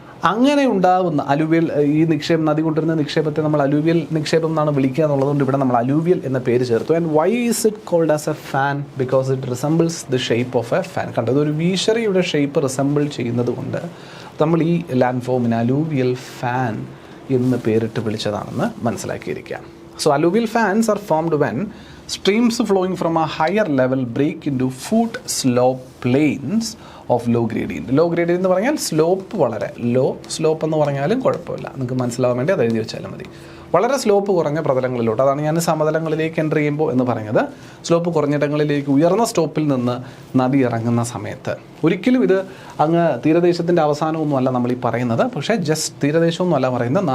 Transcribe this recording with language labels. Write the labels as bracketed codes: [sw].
[ml] അങ്ങനെ ഉണ്ടാകുന്ന അലൂവിയൽ, ഈ നദി കൊണ്ടുവരുന്ന നിക്ഷേപത്തെ നമ്മൾ അലൂവിയൽ നിക്ഷേപം എന്നാണ് വിളിക്കുക എന്നുള്ളതുകൊണ്ട് ഇവിടെ നമ്മൾ അലൂവിയൽ എന്ന പേര് ചേർത്തു. [en] And why is it called as a fan? Because it resembles the shape of a fan. [ml] കണ്ടത് ഒരു വീശറിയുടെ ഷേപ്പ് റിസംബിൾ ചെയ്യുന്നത് കൊണ്ട് നമ്മൾ ഈ ലാൻഡ് ഫോമിന് അലൂവിയൽ ഫാൻ എന്ന് പേരിട്ട് വിളിച്ചതാണെന്ന് മനസ്സിലാക്കിയിരിക്കാം. [en] So alluvial fans are formed when streams flowing from a higher level break into foot slope plains of low gradient. [ml] Law gradient എന്ന് പറഞ്ഞാൽ സ്ലോപ്പ് വളരെ ലോ, സ്ലോപ്പ് എന്ന് പറഞ്ഞാലും കുഴപ്പമില്ല, നിങ്ങൾക്ക് മനസ്സിലാവാൻ വേണ്ടി അത് എഴുതി വെച്ചാലും മതി. വളരെ സ്ലോപ്പ് കുറഞ്ഞ പ്രതലങ്ങളിലോട്ട്, അതാണ് ഞാൻ സമതലങ്ങളിലേക്ക് എൻ്റർ ചെയ്യുമ്പോൾ എന്ന് പറഞ്ഞത്. സ്ലോപ്പ് കുറഞ്ഞിടങ്ങളിലേക്ക് ഉയർന്ന സ്റ്റോപ്പിൽ നിന്ന് നദി ഇറങ്ങുന്ന സമയത്ത് ഒരിക്കലും ഇത് അങ്ങ് തീരദേശത്തിൻ്റെ അവസാനമൊന്നുമല്ല നമ്മൾ ഈ പറയുന്നത്, പക്ഷേ ജസ്റ്റ് തീരദേശമൊന്നുമല്ല പറയുന്നത്.